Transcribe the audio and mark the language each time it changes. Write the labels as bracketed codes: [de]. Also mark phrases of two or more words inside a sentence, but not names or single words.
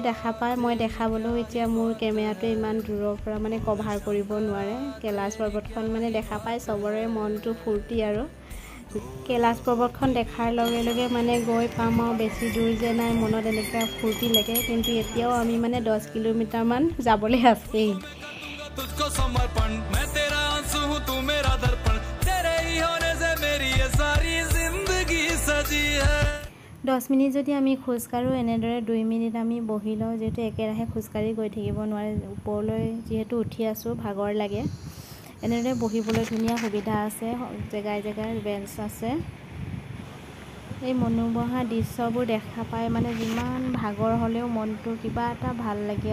[as] দেখা পায় মই দেখাবলৈ এতিয়া মোৰ কেমেৰাটোৱে ইমান দূৰৰ পৰা মানে কভাৰ কৰিব নোৱাৰে কৈলাশ পৰ্বতখন মানে দেখা পায় সবৰে মনটো ফূৰ্তি আৰু কৈলাশ পৰ্বতখন দেখাৰ লগে লগে মানে গৈ পাম আৰু বেছি দূৰ যে নাই মনত এনেকুৱা ফূৰ্তি লাগে কিন্তু এতিয়াও আমি মানে 10 কিলোমিটাৰ মান যাবলৈ আছেই [hi] तुझको समर्पण मैं तेरा आंसू हूं तू मेरा दर्पण तेरे ही होने से मेरी ये सारी जिंदगी सजी है 10 মিনিট [as] যদি আমি খোজ কাঢ়ো এনেদৰে 2 মিনিট আমি বহি লওঁ যেটো একেৰাহে খোজ কাঢ়ি গৈ থাকিব নোৱাৰে ওপৰলৈ যেহেতু উঠি আছো ভাগৰ লাগে এনেদৰে বহিবলৈ ধুনীয়া সুবিধা আছে জেগাই বেঞ্চ আছে এই মনোমোহা দৃশ্যবোৰ দেখা পাই মানে যিমান ভাগৰ হলেও মনটো কিবা এটা ভাল লাগি